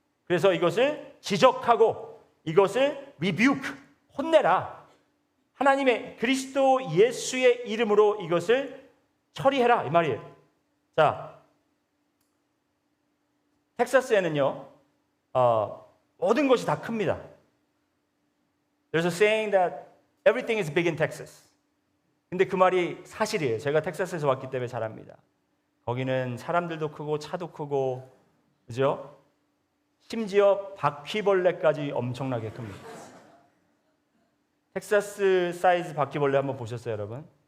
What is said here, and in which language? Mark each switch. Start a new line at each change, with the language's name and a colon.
Korean: 그래서 이것을 지적하고 이것을 rebuke, 혼내라. 하나님의 그리스도 예수의 이름으로 이것을 처리해라, 이 말이에요. 자, 텍사스에는요 모든 것이 다 큽니다.
English: There's a saying that everything is big in Texas.
Korean: 근데 그 말이 사실이에요. 제가 텍사스에서 왔기 때문에 잘 압니다. 거기는 사람들도 크고 차도 크고, 그죠? 심지어 바퀴벌레까지 엄청나게 큽니다. 텍사스 사이즈 바퀴벌레 한번 보셨어요, 여러분?